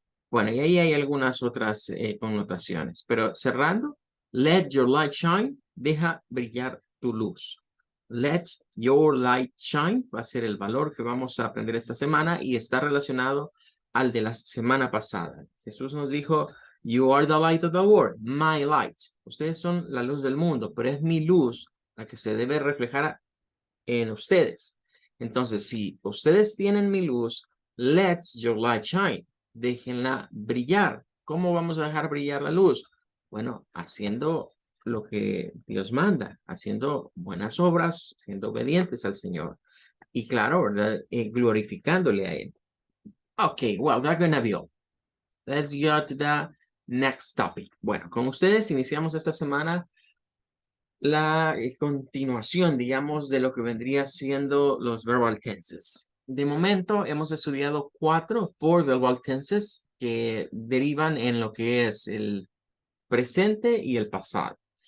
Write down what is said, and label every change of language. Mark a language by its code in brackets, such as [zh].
[es] Bueno, y ahí hay algunas otras connotaciones, pero cerrando, [en] let your light shine, [es] deja brillar tu luz. [en] Let your light shine [es] va a ser el valor que vamos a aprender esta semana y está relacionado al de la semana pasada. Jesús nos dijo, [en] you are the light of the world, my light. [es] Ustedes son la luz del mundo, pero es mi luz la que se debe reflejar en ustedes. Entonces, si ustedes tienen mi luz, [en] let your light shine. [es] Déjenla brillar. ¿Cómo vamos a dejar brillar la luz? Bueno, haciendo lo que Dios manda, haciendo buenas obras, siendo obedientes al Señor. Y claro, ¿verdad? Glorificándole a Él. [en] Okay, well, that's gonna be all. Let's go to the next topic. [es] Bueno, con ustedes iniciamos esta semana la continuación, digamos, de lo que vendría siendo los verbal tenses. De momento hemos estudiado 4 verbal tenses que derivan en lo que es el presente y el pasado.